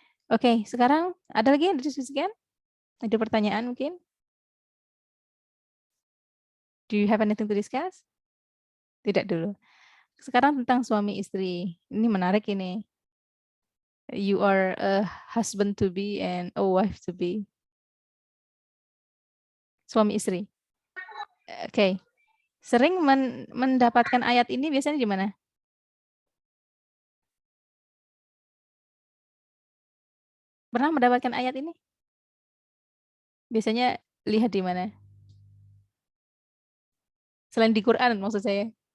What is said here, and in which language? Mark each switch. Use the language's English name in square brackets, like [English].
[Indonesian] Oke, sekarang ada lagi yang didiskusikan? Ada pertanyaan mungkin? [English] Do you have anything to discuss? [Indonesian] Tidak dulu. Sekarang tentang suami istri. Ini menarik ini. [English] You are a husband to be and a wife to be. [Indonesian] Suami istri. Oke. Sering mendapatkan ayat ini biasanya di mana? Pernah mendapatkan ayat ini? Biasanya lihat di mana? Selain di Quran maksud saya.